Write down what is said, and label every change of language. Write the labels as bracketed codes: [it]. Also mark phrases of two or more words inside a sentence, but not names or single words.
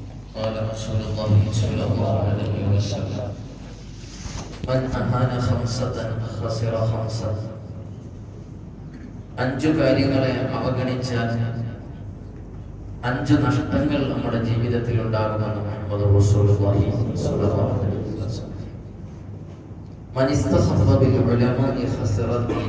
[ar] قال رسول الله صلى الله عليه وسلم من أهان خمسة خسر خمسة [ml] അഞ്ചു കാര്യങ്ങളെ അവഗണിച്ചാൽ അഞ്ചു നഷ്ടങ്ങൾ നമ്മുടെ ജീവിതത്തിൽ ഉണ്ടാകുമെന്ന് മുഹമ്മദ് റസൂലുള്ളാഹി [ar] صلى الله عليه وسلم. من استخف بالعلماء خسر دينه.